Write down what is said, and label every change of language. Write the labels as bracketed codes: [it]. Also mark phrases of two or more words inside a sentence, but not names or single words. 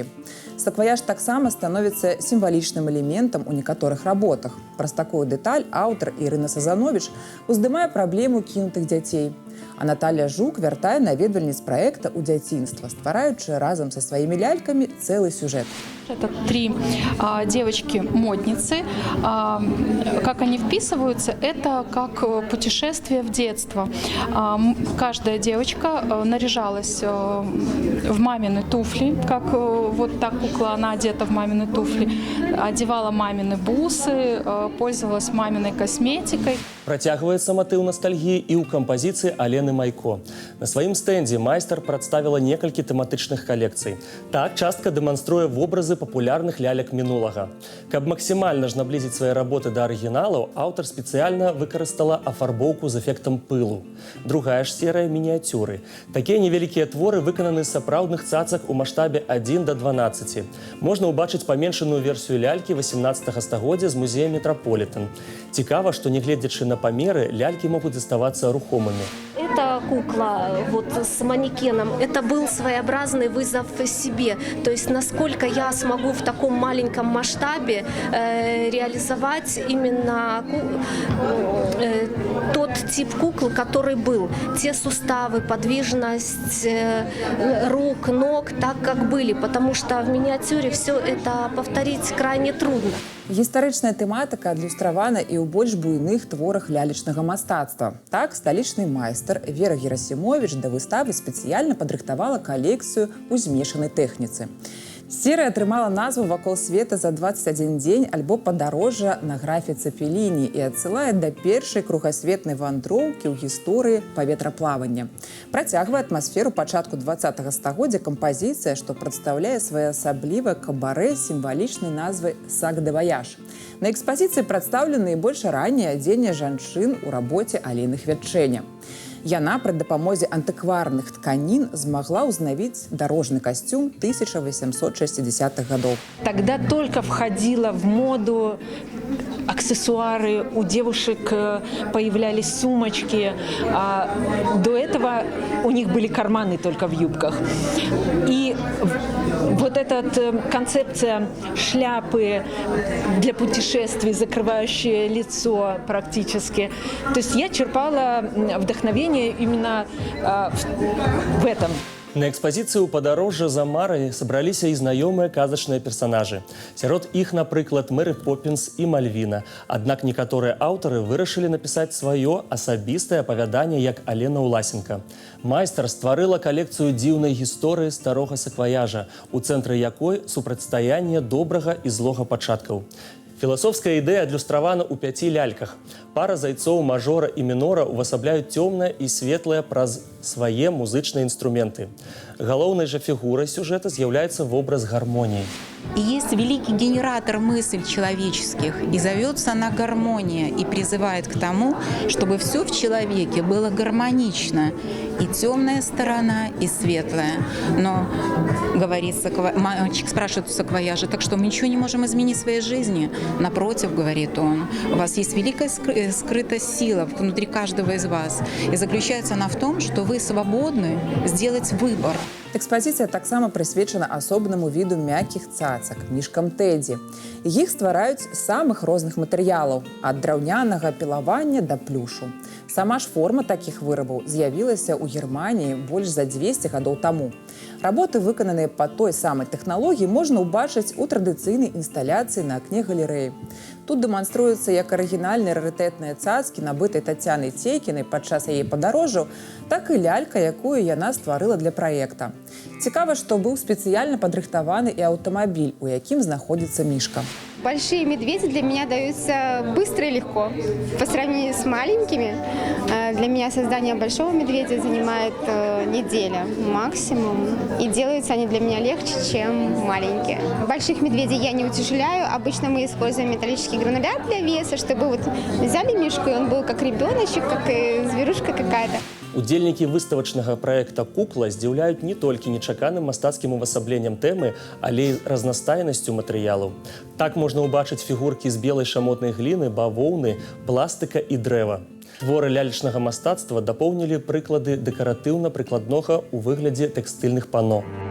[be] Сакваяж таксама становіцца сімвалічным элементам у некаторых работах. Праз такую дэталь аўтар Ірына Сазановіч уздымае праблему кінутых дзяцей. А Наталья Жук вяртае наведвальніц праекта ў дзяцінства, ствараючы разам са сваімі лялькамі цэлы сюжет. [ru] Это 3 девочки-модницы. Как они вписываются, это как путешествие в детство. Каждая девочка наряжалась в мамины туфли, как вот та кукла, она одета в мамины туфли, одевала мамины бусы, пользовалась маминой косметикой. [be] Працягваецца матыў ностальгіі і ў кампазіцыі Алены Майко. На сваім стэндзе майстар прадставіла некалькі тэматычных калекцый. Так, частка дэманструе вобразы папулярных лялек мінулага. Каб максімальна ж наблізіць свае работы да арыгіналаў, аўтар спецыяльна выкарыстала афарбоўку з эфектам пылу. Другая ж серыя мініяцюры. Такія невялікія творы выкананы з сапраўдных цацак у маштабе 1:12. Можна ўбачыць паменшаную версію лялькі 18 стагоддзя з музея Метрополитен. Цікава, што нягледзячы на памеры, лялькі могуць заставацца рухомымі. [ru] Эта кукла вот с манекеном, это был своеобразный вызов себе. То есть насколько я смогу в таком маленьком масштабе реализовать именно тот тип куклы, который был. Те суставы, подвижность рук, ног, так как были, потому что в миниатюре все это повторить крайне трудно. [be] Гістарычная тэматыка адлюстравана і ў больш буйных творах лялечнага мастацтва. Так, сталічны майстар Вера Герасімовіч да выставы спецыяльна падрыхтавала калекцыю ў змешанай тэхніцы. Серыя атрымала назву «Вакол света за 21 дзень» альбо «Падарожжа на графіцы Фелліні» і адсылае да першай кругасветнай вандроўкі ў гісторыі паветраплавання. Працягвае атмасферу пачатку 20-го стагоддзя кампазіцыя, што прадстаўляе своеасаблівае кабарэ з сімвалічнай назвай «Сак де ваяж». На экспазіцыі прадстаўлены больш раннее адзенне жанчын у рабоце алейных вячэння. Яна пры дапамозе антыкварных тканін змагла ўзнавіць [ru] дорожный костюм 1860-х годов. Тогда только входила в моду аксессуары, у девушек появлялись сумочки. А до этого у них были карманы только в юбках. И вот эта концепция шляпы для путешествий, закрывающая лицо практически. То есть я черпала вдохновение именно в этом. [be] На экспазіцыі ў падарожжа за марай сабраліся і знаёмыя казачныя персанажы. Сярод іх, напрыклад, Мэры Поппінс і Мальвіна. Аднак некаторыя аўтары вырашылі напісаць сваё асабістае апавяданне як Алена Ўласенка. Майстар стварыла калекцыю дзіўнай гісторыі старога сакваяжа, у цэнтры якой супрацьстаянне добрага і злога пачаткаў. Філасофская ідэя адлюстравана ў 5 ляльках. Пара зайцоў мажора і мінора увасабляюць цёмнае і светлае праз свае музычныя інструменты. Галоўнай жа фігурай сюжэта з'яўляецца вобраз гармоніі. [ru] И есть великий генератор мыслей человеческих, и зовется она гармония, и призывает к тому, чтобы все в человеке было гармонично, и темная сторона, и светлая. Но, говорит мальчик, спрашивает у саквояжа, так что мы ничего не можем изменить в своей жизни? Напротив, говорит он, у вас есть великая скрытая сила внутри каждого из вас, и заключается она в том, что вы свободны сделать выбор. [be] Экспазіцыя таксама прысвечана асобнаму віду мяккіх цацак – мішкам Тэдзі. Іх ствараюць з самых розных матэрыялаў – ад драўнянага пілавання да плюшу. Сама ж форма такіх вырабаў з'явілася ў Германіі больш за 200 гадоў таму. Работы, выкананыя па той самай тэхналогіі, можна ўбачыць у традыцыйнай інсталяцыі на акне галерэі. Тут дэманструюцца як арыгінальныя рарытэтныя цацкі, набытай Тацянай Цейкінай падчас яе падарожжаў, так і лялька, якую яна стварыла для праекта. Цікава, што быў спецыяльна падрыхтаваны і аўтамабіль, у якім знаходзіцца мішка. [ru] Большие медведи для меня даются быстро и легко. По сравнению с маленькими, для меня создание большого медведя занимает неделя максимум. И делаются они для меня легче, чем маленькие. Больших медведей я не утяжеляю. Обычно мы используем металлический гранулят для веса, чтобы вот взяли мишку, и он был как ребеночек, как и зверушка какая-то. [be] Удзельнікі выставачнага праекта «Кукла» здзіўляюць не толькі нечаканым мастацкім увасабленнем тэмы, але і разнастайнасцю матэрыялаў. Так можна ўбачыць фігуркі з белай шамотнай гліны, бавоўны, пластыка і дрэва. Творы лялечнага мастацтва дапоўнілі прыклады дэкаратыўна-прыкладнога ў выглядзе тэкстыльных пано.